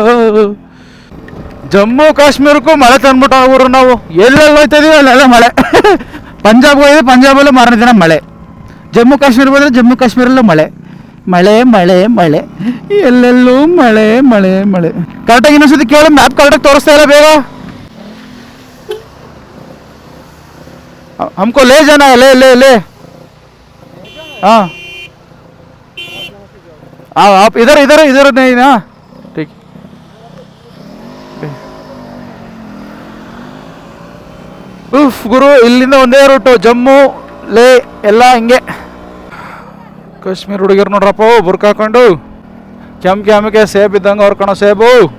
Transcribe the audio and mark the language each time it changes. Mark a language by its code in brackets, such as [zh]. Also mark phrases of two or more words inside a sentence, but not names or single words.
[kn] ಜಮ್ಮು ಕಾಶ್ಮೀರಕ್ಕೂ ಮಳೆ ತಂದ್ಬಿಟ್ಟು ಅವರು ನಾವು ಎಲ್ಲೆಲ್ಲಿ ಹೋಗ್ತಾ ಇದೀವಿ ಅಲ್ಲೆಲ್ಲ ಮಳೆ. ಪಂಜಾಬ್ಗೆ ಹೋಗಿದೆ, ಪಂಜಾಬಲ್ಲೂ ಮಾರನೇ ದಿನ ಮಳೆ. ಜಮ್ಮು ಕಾಶ್ಮೀರ ಬಂದರೆ ಜಮ್ಮು ಕಾಶ್ಮೀರಲ್ಲೂ ಮಳೆ. ಎಲ್ಲೆಲ್ಲೂ ಮಳೆ. ಕರೆಕ್ಟಾಗಿ ಇನ್ನೊಂದ್ಸತಿ ಕೇಳಿ, ಮ್ಯಾಪ್ ಕರೆಕ್ಟಾಗಿ ತೋರಿಸ್ತಾ ಇಲ್ಲ ಬೇಗ. [hi] हमको ले जाना है, ले हाँ आप इधर नहीं ना, ठीक. [kn] ಉಫ್ ಗುರು, ಇಲ್ಲಿಂದ ಒಂದೇ ರೂಟು, ಜಮ್ಮು ಲೇ ಎಲ್ಲ ಹಿಂಗೆ. ಕಾಶ್ಮೀರ ಹುಡುಗಿರು ನೋಡ್ರಪ್ಪ, ಬುರ್ಕ ಹಾಕೊಂಡು ಕೆಮ್ಗೆ ಸೇಬ್ ಇದ್ದಂಗೆ ಅವ್ರು ಕಣೋ ಸೇಬು.